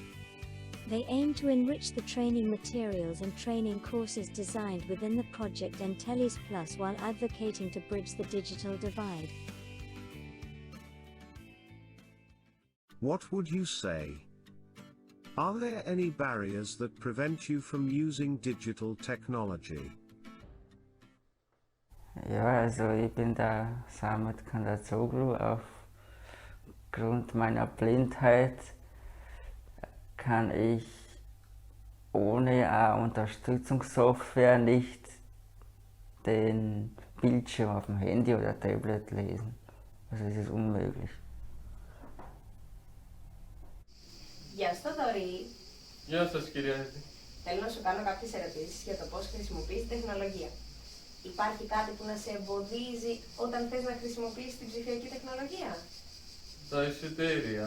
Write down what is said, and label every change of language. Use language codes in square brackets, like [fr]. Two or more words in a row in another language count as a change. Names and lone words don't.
[en] They aim to enrich the training materials and training courses designed within the project Entellis Plus while advocating to bridge the digital divide. What would you say? Are there any barriers that prevent you from using digital technology? [de] Ja, also ich bin da Samet Kandazoglu. Aufgrund meiner Blindheit kann ich ohne eine Unterstützungssoftware nicht den Bildschirm auf dem Handy oder Tablet lesen. Also es ist unmöglich. [el] Γεια σου Θοδωρή. Γεια σας κυρία. Θέλω να σου κάνω κάποιες ερωτήσεις για το πώς χρησιμοποιείς την τεχνολογία. Υπάρχει κάτι που να σε εμποδίζει όταν θες να χρησιμοποιήσεις την ψηφιακή τεχνολογία? Τα εισιτήρια.